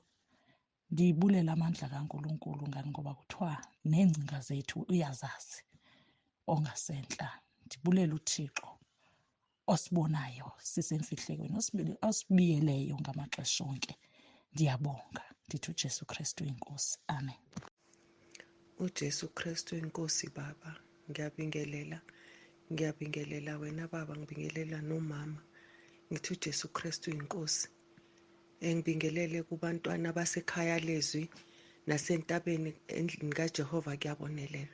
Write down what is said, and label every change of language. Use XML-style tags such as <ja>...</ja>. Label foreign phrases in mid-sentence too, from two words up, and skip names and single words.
<xh>Ndiyibulela amandla kaNkulunkulu ngani ngoba kuthiwa neengcinga zethu uyazazi ongasentla. Ndibulela uThixo osibonayo sisemfihlekweni, osibiyeleyo ngamaxesha onke. Ndiyabonga. ndithi uJesu Kristu inkosi. Amen.</xh> <zu>uJesu Kristu inkosi baba, ngiyabingelela wena baba, ngibingelela nomama, ngithi uJesu Kristu inkosi. Ngibingelele kubantwana basekhaya leZwi nasentabeni endlini kaJehova kuyabonelelwa.</zu>